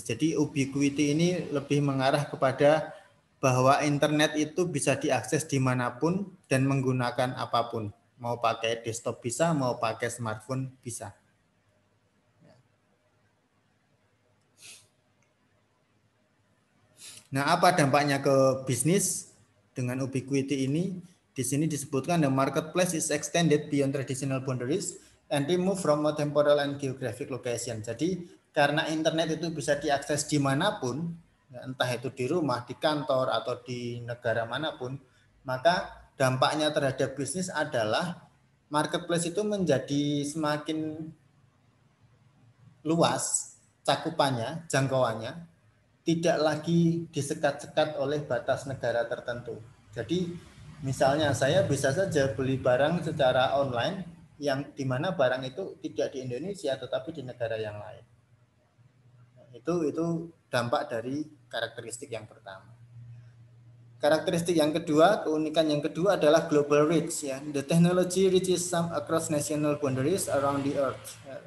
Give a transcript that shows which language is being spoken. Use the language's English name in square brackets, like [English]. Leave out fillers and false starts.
[Indonesian] Jadi ubiquity ini lebih mengarah kepada bahwa internet itu bisa diakses dimanapun dan menggunakan apapun. Mau pakai desktop bisa, mau pakai smartphone bisa. Nah, apa dampaknya ke bisnis dengan ubiquity ini? Di sini disebutkan [English] the marketplace is extended beyond traditional boundaries and remove from a temporal and geographic location. [Indonesian] Jadi karena internet itu bisa diakses dimanapun, entah itu di rumah, di kantor, atau di negara manapun, maka dampaknya terhadap bisnis adalah marketplace itu menjadi semakin luas cakupannya, jangkauannya, tidak lagi disekat-sekat oleh batas negara tertentu. Jadi misalnya saya bisa saja beli barang secara online yang dimana barang itu tidak di Indonesia tetapi di negara yang lain. Itu dampak dari karakteristik yang pertama. Karakteristik yang kedua, keunikan yang kedua adalah global reach. Ya. [English] The technology reaches some across national boundaries around the earth.